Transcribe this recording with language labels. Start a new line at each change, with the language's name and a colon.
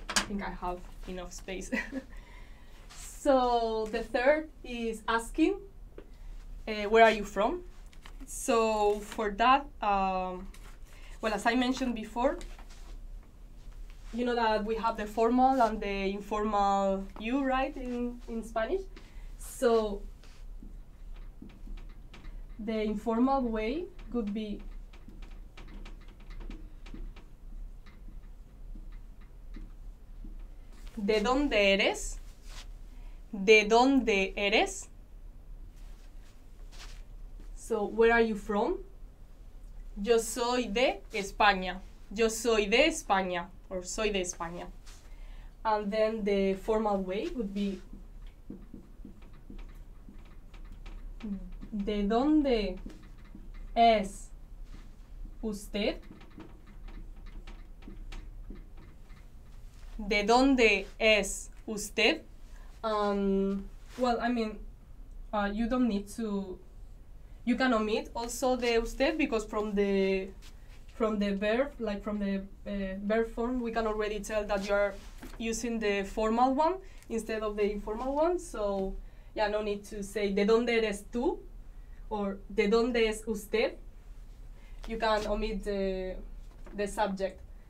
English: I think I have enough space. So the third is asking, where are you from? So for that, well, as I mentioned before, you know that we have the formal and the informal you, right, in Spanish? So the informal way could be
Spanish: ¿De dónde eres? ¿De dónde eres?
English: So, where are you from?
Spanish: Yo soy de España. Yo soy de España, or soy de España.
English: And then the formal way would be
Spanish: ¿De dónde es usted? ¿de dónde es usted?
English: Well, I mean, you don't need to, you can omit also the usted, because from the verb, like from the verb form, we can already tell that you are using the formal one instead of the informal one. So yeah, no need to say
Spanish: ¿de dónde eres tú? Or ¿de dónde es usted?
English: You can omit the subject.